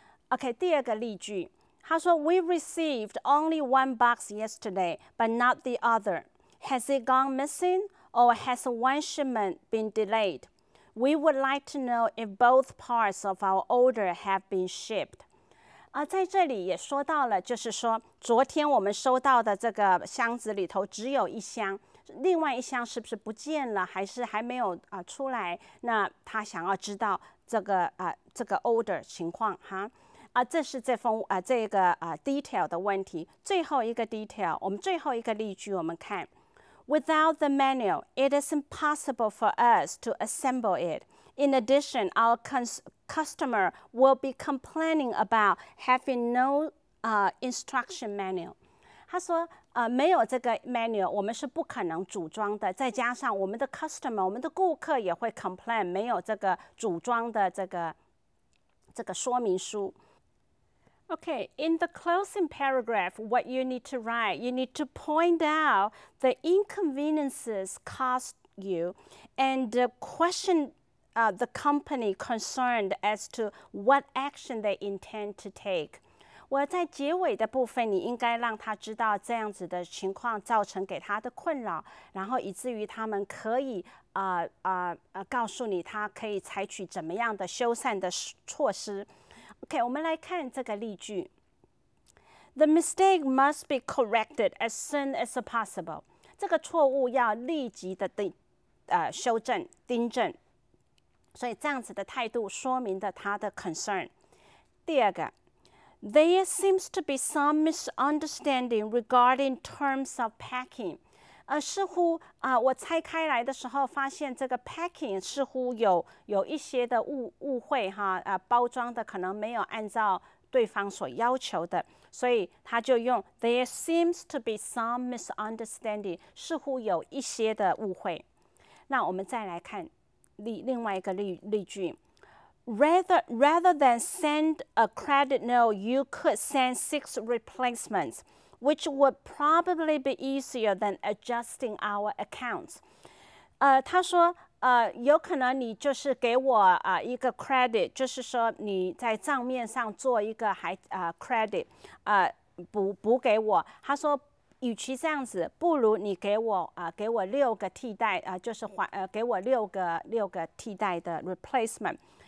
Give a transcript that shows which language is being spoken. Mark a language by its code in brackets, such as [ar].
[en] OK， [zh] 第二个例句，他说 [en] We received only one box yesterday, but not the other. Has it gone missing, or has one shipment been delayed? We would like to know if both parts of our order have been shipped. [zh] 在这里也说到了，就是说，昨天我们收到的这个箱子里头只有一箱。另外一箱是不是不见了，还是还没有出来？那他想要知道这个order 情况哈这是这个detail 的问题。最后一个 detail， 我们最后一个例句我们看 [en] ，Without the manual, it is impossible for us to assemble it. In addition, our customer will be complaining about having no instruction manual. [zh] 他说，没有这个 manual， 我们是不可能组装的。再加上我们的 customer， 我们的顾客也会 complain， 没有这个组装的这个说明书。 [en] Okay, in the closing paragraph, what you need to write, you need to point out the inconveniences caused you and question the company concerned as to what action they intend to take. [zh] 我在结尾的部分，你应该让他知道这样子的情况造成给他的困扰，然后以至于他们可以告诉你他可以采取怎么样的修缮的措施。 OK， 我们来看这个例句。 [en] The mistake must be corrected as soon as possible. [zh] 这个错误要立即的修正、订正。所以这样子的态度说明了他的 concern。第二个 [en] ，There seems to be some misunderstanding regarding terms of packing。 [zh] 似乎我拆开来的时候，发现这个 packing 似乎有一些的误会哈，包装的可能没有按照对方所要求的，所以他就用 [en] There seems to be some misunderstanding， [zh] 似乎有一些的误会。那我们再来看另外一个例句 [en] ，Rather than send a credit note, you could send 6 replacements.Which would probably be easier than adjusting our accounts. [zh] 他说，有可能你就是给我一个 credit， 就是说你在账面上做一个credit， 补给我。他说，与其这样子，不如你给我6个替代，就是给我6个替代的 replacement。